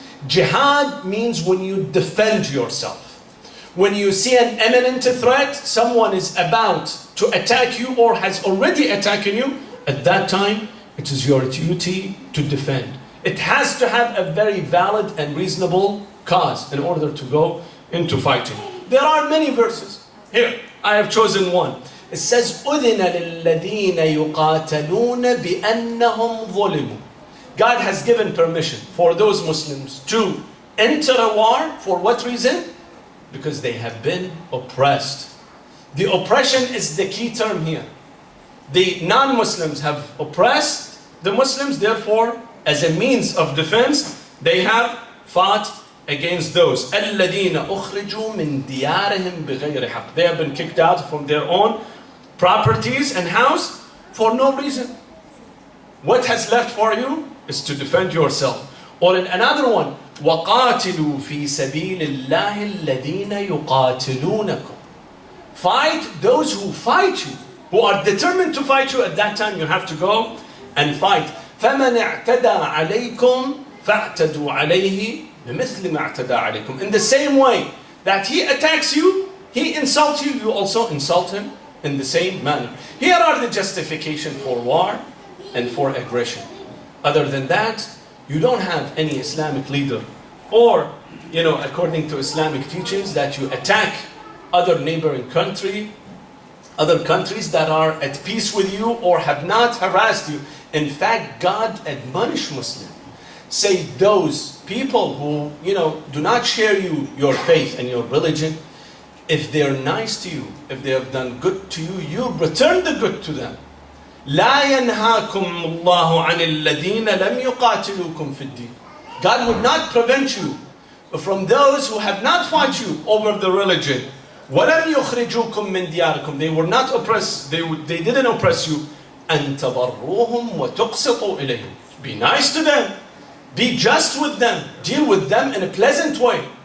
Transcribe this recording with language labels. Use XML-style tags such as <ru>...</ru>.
<en>Jihad means when you defend yourself. When you see an imminent threat, someone is about to attack you or has already attacked you, at that time, it is your duty to defend. It has to have a very valid and reasonable cause in order to go into fighting. There are many verses. Here, I have chosen one. It says,</en> <ar>أُذِنَ لِلَّذِينَ يُقَاتَلُونَ بِأَنَّهُمْ ظُلِمُوا.</ar> <en>God has given permission for those Muslims to enter a war. For what reason? Because they have been oppressed. The oppression is the key term here. The non-Muslims have oppressed the Muslims, therefore, as a means of defense, they have fought against those.</en> <ar>الَّذِينَ أُخْرِجُوا مِنْ دِيَارِهِمْ بِغَيْرِ حَقٍّ.</ar> <en>They have been kicked out from their own properties and house for no reason. What has left for you is to defend yourself. Or in another one,</en> <ar>وَقَاتِلُوا فِي سَبِيلِ اللَّهِ الَّذِينَ يُقَاتِلُونَكُمْ.</ar> <en>Fight those who fight you, who are determined to fight you. At that time you have to go and fight.</en> <ar>فَمَنْ اعْتَدَى عَلَيْكُمْ فَاعْتَدُوا عَلَيْهِ بِمِثْلِ مَا اعْتَدَى عَلَيْكُمْ.</ar> <en>In the same way that he attacks you, he insults you, you also insult him in the same manner. Here are the justification for war and for aggression. Other than that, you don't have any Islamic leader or, according to Islamic teachings, that you attack other neighboring other countries that are at peace with you or have not harassed you. In fact, God admonished Muslims. Say those people who, do not share your faith and your religion, if they're nice to you, if they have done good to you, you return the good to them.</en> <ar>لا ينهاكم الله عن الذين لم يقاتلوكم في الدين.</ar> <en>God would not prevent you from those who have not fought you over the religion.</en> <ar>وَلَمْ يُخْرِجُوكُم مِّن دِيَارِكُمْ.</ar> <en>They were not oppressed, they didn't oppress you.</en> <ar>أَن تَبَرُّوهُمْ وَتُقْسِطُوا إِلَيْهِمْ.</ar> <en>Be nice to them, be just with them, deal with them in a pleasant way.</en>